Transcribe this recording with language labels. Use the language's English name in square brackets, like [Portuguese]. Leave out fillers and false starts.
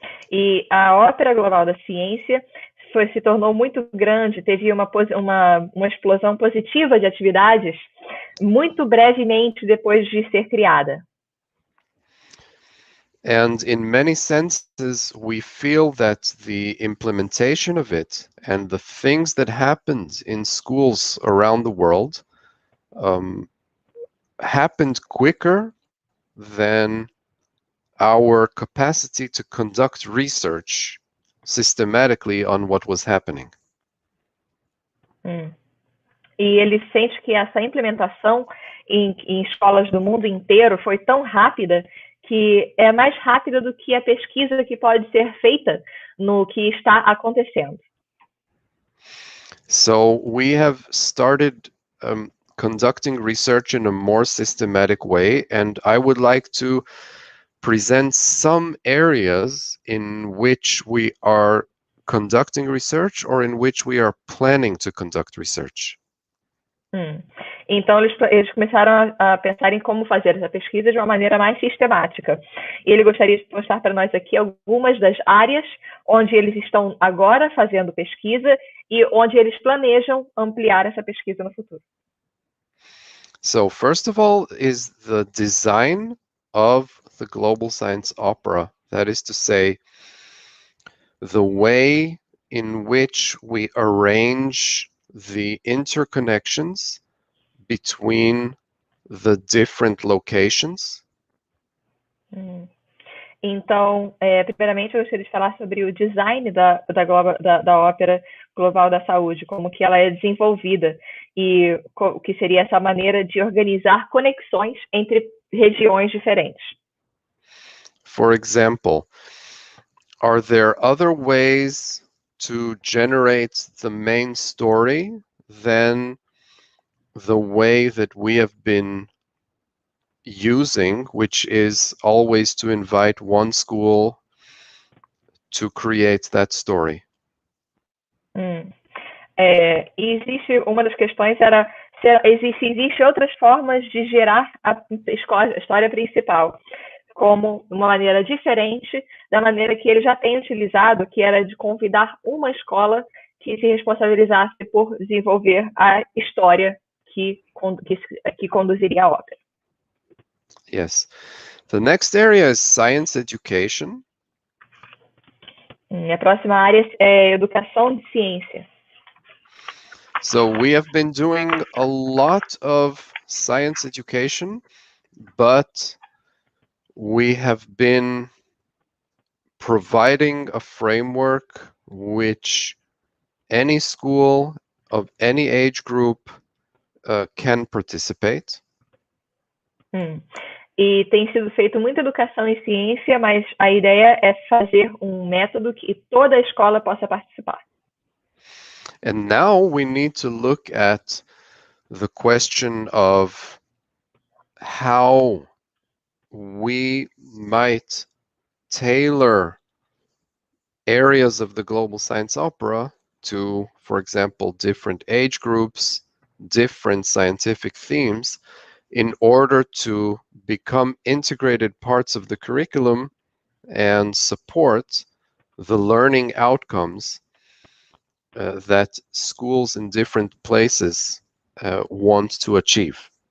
[Portuguese] E a Ópera Global da Ciência se tornou muito grande, teve uma explosão positiva de atividades muito brevemente depois de ser criada. [English] And in many senses, we feel that the implementation of it and the things that happened in schools around the world happened quicker than our capacity to conduct research systematically on what was happening. [Portuguese] E ele sente que essa implementação em escolas do mundo inteiro foi tão rápida que é mais rápida do que a pesquisa que pode ser feita no que está acontecendo. [English] So we have started conducting research in a more systematic way, and I would like to present some areas in which we are conducting research or in which we are planning to conduct research. [Portuguese] Então, eles começaram a pensar em como fazer essa pesquisa de uma maneira mais sistemática. E ele gostaria de mostrar para nós aqui algumas das áreas onde eles estão agora fazendo pesquisa e onde eles planejam ampliar essa pesquisa no futuro. [English] So, first of all, is the design of the Global Science Opera. That is to say, the way in which we arrange the interconnections between the different locations. [Portuguese] Então, primeiramente, eu gostaria de falar sobre o design da ópera, global da saúde, como que ela é desenvolvida e o que seria essa maneira de organizar conexões entre regiões diferentes. [English] For example, are there other ways to generate the main story than the way that we have been using, which is always to invite one school to create that story? [Portuguese] Existe uma das questões era se existe outras formas de gerar a história principal, como uma maneira diferente da maneira que ele já tem utilizado, que era de convidar uma escola que se responsabilizasse por desenvolver a história que conduziria a ópera. [English] Yes. The next area is science education. [Portuguese] A próxima área é educação de ciência. [English] So we have been doing a lot of science education, but we have been providing a framework which any school of any age group can participate. [Portuguese] E tem sido feito muita educação em ciência, mas a ideia é fazer um método que toda a escola possa participar. [English] And now we need to look at the question of how we might tailor areas of the global science opera to, for example, different age groups, different scientific themes, in order to become integrated parts of the curriculum and support the learning outcomes that schools in different places want to achieve.